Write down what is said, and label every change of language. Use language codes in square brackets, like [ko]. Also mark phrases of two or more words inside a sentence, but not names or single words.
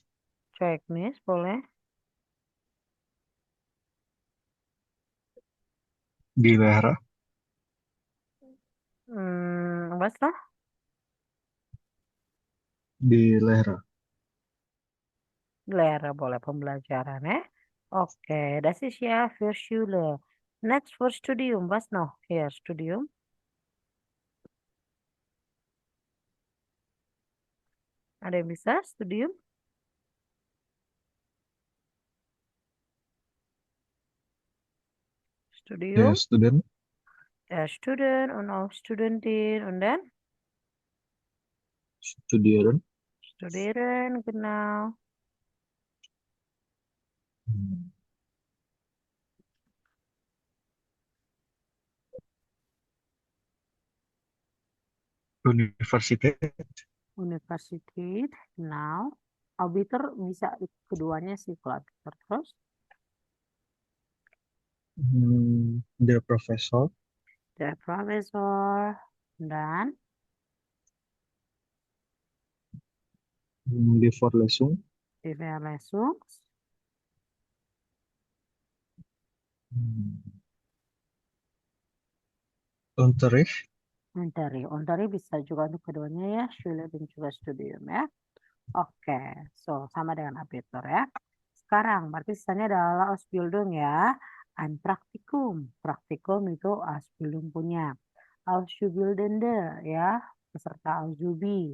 [id] Zeugnis, boleh? [de] die Lehrer, Was noch? die Lehrer. [id] Lehrer boleh pembelajaran ya. Oke, [de] das ist ja für Schule. [en] Next for [de] Studium, was noch? Hier, Studium. [id] Ada yang bisa Studium? [de] Der Studium, Student, der Student und auch Studentin und dann Studieren, Studieren, genau. Universität, Universität, genau. [id] Auditor bisa keduanya sih kalau auditor. Terus [de] der Professor, der Professor dan die Vorlesung, die Verlesung. Unterricht, [id] Unterricht bisa juga untuk keduanya ya, Schule dan juga Studium ya. Oke, so sama dengan Abitur ya. Sekarang berarti sisanya adalah Ausbildung ya. [de] Ein Praktikum. [id] Praktikum itu Ausbildung punya. Auszubildende ya, peserta Auzubi.